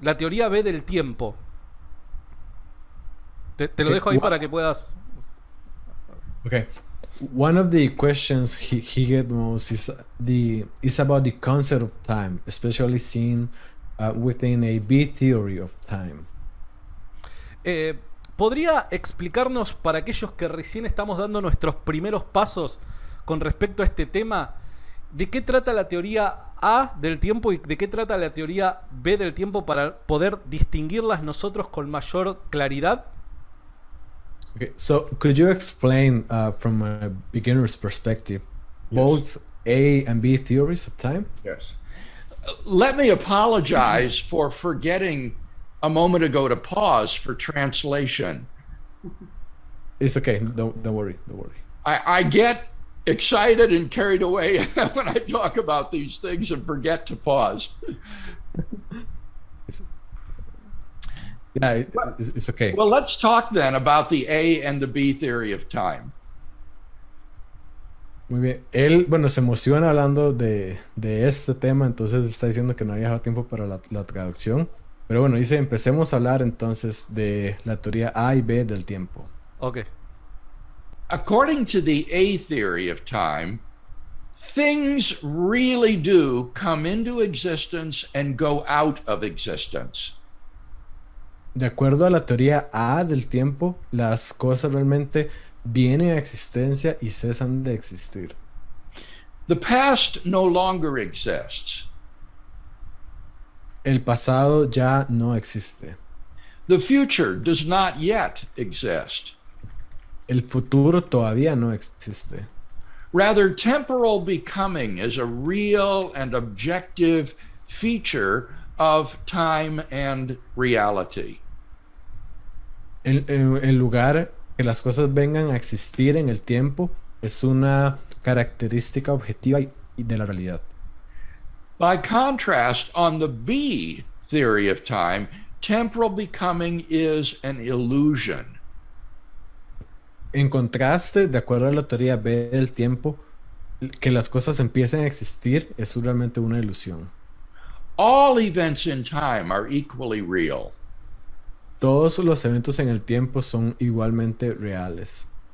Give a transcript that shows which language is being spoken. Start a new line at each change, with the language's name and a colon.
Spanish: La teoría B del tiempo. Te lo dejo ahí para que puedas... Okay.
English: One of the questions he get most is about the concept of time, especially seen within a B theory of time.
Spanish: ¿Podría explicarnos, para aquellos que recién estamos dando nuestros primeros pasos con respecto a este tema, de qué trata la teoría A del tiempo y de qué trata la teoría B del tiempo para poder distinguirlas nosotros con mayor claridad?
English: Okay, so could you explain from a beginner's perspective both A and B theories of time? Yes. Let me apologize for forgetting a moment ago to pause for translation. It's okay. Don't worry. Don't worry. I get excited and carried away when I talk about these things and forget to pause. Yeah, it's okay. Well, let's talk then about the A and the B theory of time.
Spanish: Muy bien. Él, bueno, se emociona hablando de este tema, entonces está diciendo que no había dejado tiempo para la traducción. Pero bueno, dice, empecemos a hablar entonces de la teoría A y B del tiempo. Ok.
English: According to the A theory of time, things really do come into existence and go out of existence.
Spanish: De acuerdo a la teoría A del tiempo, las cosas realmente vienen a existencia y cesan de existir.
English: The past no longer exists.
Spanish: El pasado ya no existe.
English: The future does not yet exist.
Spanish: El futuro todavía no existe.
English: Rather, temporal becoming is a real and objective feature of time and reality.
Spanish: En lugar que las cosas vengan a existir en el tiempo, es una característica objetiva y de la realidad.
English: By contrast, on the B theory of time, temporal becoming is an illusion.
Spanish: En contraste, de acuerdo a la teoría B del tiempo, que las cosas empiecen a existir es realmente una ilusión.
English: All events in time are equally real.
Spanish: Todos los eventos en el tiempo son igualmente reales.